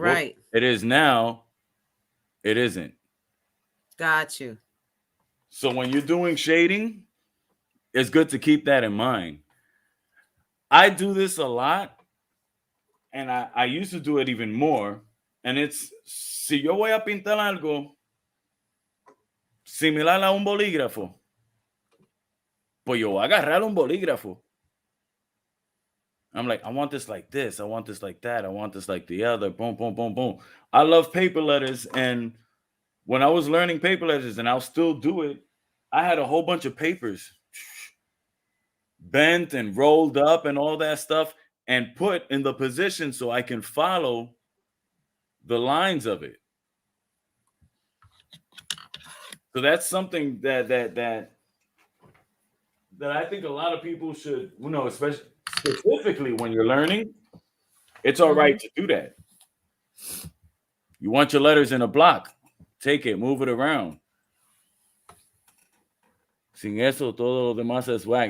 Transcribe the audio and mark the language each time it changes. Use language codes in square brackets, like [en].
[en] Right. it is now, it isn't. Got you. So when you're doing shading, it's good to keep that in mind. I do this a lot, and I used to do it even more. And it's, [es] si yo voy a pintar algo similar a un bolígrafo, pues yo voy a agarrar un bolígrafo. [en] I'm like, I want this like this. I want this like that. I want this like the other. Boom, boom, boom, boom. I love paper letters. And when I was learning paper letters, and I'll still do it, I had a whole bunch of papers bent and rolled up and all that stuff and put in the position so I can follow the lines of it. So that's something that I think a lot of people should, especially specifically when you're learning, it's all Mm-hmm. right to do that. You want your letters in a block, take it, move it around. [es] Sin eso, todo lo demás es whack.